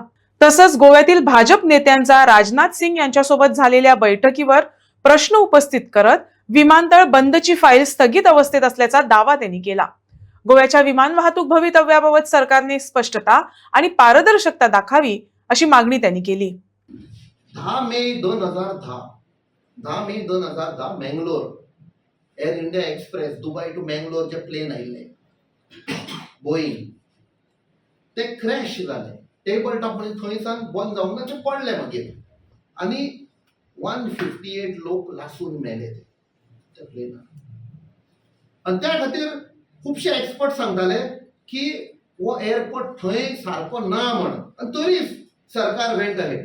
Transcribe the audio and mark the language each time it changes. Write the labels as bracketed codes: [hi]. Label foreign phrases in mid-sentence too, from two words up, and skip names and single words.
[mr] तसंच गोव्यातील भाजप नेत्यांचा राजनाथ सिंग यांच्यासोबत झालेल्या बैठकीवर प्रश्न उपस्थित करत विमानतळ बंदची फाईल स्थगित अवस्थेत असल्याचा दावा त्यांनी केला. गोव्याच्या विमान वाहतूक भवितव्याबाबत सरकारने स्पष्टता आणि पारदर्शकता दाखावी अशी मागणी त्यांनी केली. [kok] 10 मे 2010 मंगलोर एअर इंडिया एक्सप्रेस दुबई टू मंगलोर जे प्लेन आयिल्ले बोईंग ते क्रॅश जाले. [en] table top [kok] म्हणजे थंयसान बंद जावंक ना ते पडले मागीर आनी 158 लोक लासून मेले त्या प्लेनान. आनी त्या खातीर खुबशे एक्सपर्ट सांगताले की हो एअरपोर्ट थंय सारको ना म्हण आनी तरी सरकार [en] went ahead.